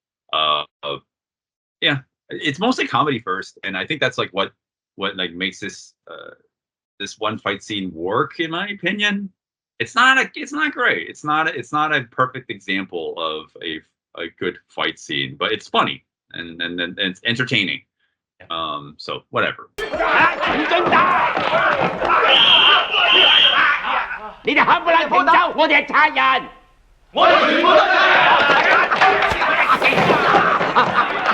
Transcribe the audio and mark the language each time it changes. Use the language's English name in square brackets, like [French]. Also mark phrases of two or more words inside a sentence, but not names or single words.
[English] Yeah, it's mostly comedy first, and I think that's like what like makes this this one fight scene work, in my opinion. It's not great. It's not a perfect example of a good fight scene, but it's funny and it's entertaining. So whatever. [Cantonese] 你哋冚唪唥平洲，我哋係賊人。我哋全部都係。